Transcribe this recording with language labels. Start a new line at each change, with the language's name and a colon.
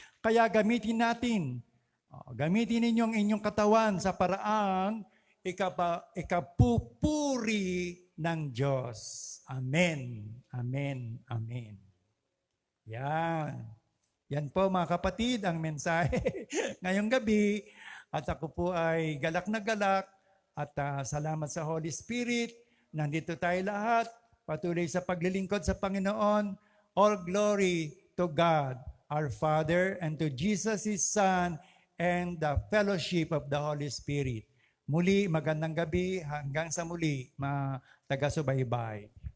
Filipino: Kaya gamitin natin, gamitin ninyong inyong katawan sa paraang ikapupuri ng Diyos. Amen. Amen. Amen. Yan. Yan po mga kapatid, ang mensahe ngayong gabi. At ako po ay galak na galak at salamat sa Holy Spirit. Nandito tayo lahat, patuloy sa paglilingkod sa Panginoon.
English: All glory to God, our Father, and to Jesus, His Son, and the fellowship of the Holy Spirit.
Filipino: Muli, magandang gabi, hanggang sa muli, mga taga-subaybay.